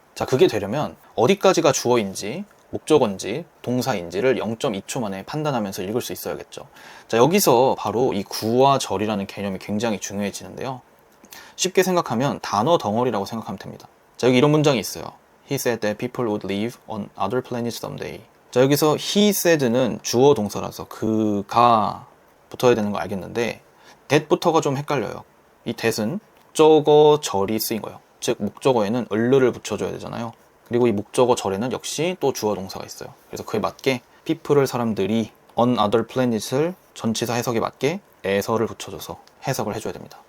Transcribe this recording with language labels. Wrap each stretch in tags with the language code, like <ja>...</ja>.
<ko>자, 그게 되려면 어디까지가 주어인지 목적어인지 동사인지를 0.2초 만에 판단하면서 읽을 수 있어야겠죠. 자, 여기서 바로 이 구와 절이라는 개념이 굉장히 중요해지는데요. 쉽게 생각하면 단어 덩어리라고 생각하면 됩니다. 자, 여기 이런 문장이 있어요.</ko> <en>He said that people would live on other planets someday.</en> <ko>자, 여기서</ko> <en>he said</en> <ko>는 주어 동사라서 그가 붙어야 되는 거 알겠는데 that부터가 좀 헷갈려요. 이 that은 목적어 절이 쓰인 거예요. 즉 목적어에는 을를 붙여줘야 되잖아요. 그리고 이 목적어 절에는 역시 또 주어 동사가 있어요. 그래서 그에 맞게 people을 사람들이</ko> <en>on other planets</en> <ko>을 전치사 해석에 맞게 에서를 붙여줘서 해석을 해줘야 됩니다.</ko>